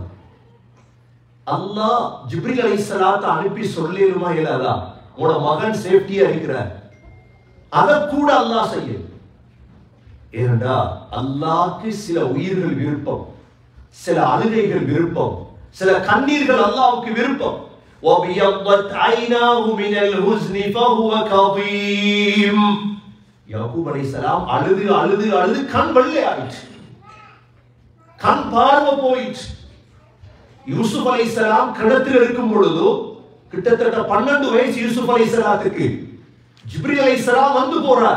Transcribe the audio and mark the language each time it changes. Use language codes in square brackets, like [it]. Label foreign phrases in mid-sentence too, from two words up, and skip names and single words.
[ta] அல்லாஹ் ஜிப்ரீல் அலைஹிஸ்ஸலாத்தை அனுப்பி சொல்லிருமா இல்லாதா, உன்னோட மகன் சேஃப்டியா இருக்கிறார். அத கூட அல்லாஹ் செய்ய. ஏனென்றா அல்லாஹ்க்கு சில உயிர்கள் விருப்பம், சில அழுகைகள் விருப்பம், சில கண்ணீர்கள் அல்லாஹ்வுக்கு விருப்பம். [ar] وَبِيَضَّتْ عَيْنَاهُ مِنَ الْحُزْنِ فَهُوَ كَظِيمٌ. [ta] யாக்கூப் அலைஹிஸ்ஸலாம் அழுது அழுது அழுது கண் வெள்ளை ஆயிற்று, கண் பார்வை போயிற்று. யூசுப் அலைஹிஸ்ஸலாம் கிணத்தில் இருக்கும் பொழுது கிட்டத்தட்ட 12 வயசு யூசுப் அலைஹிஸ்ஸலாத்துக்கு. ஜிப்ரீல் அலைஹிஸ்ஸலாம் வந்து போறார்.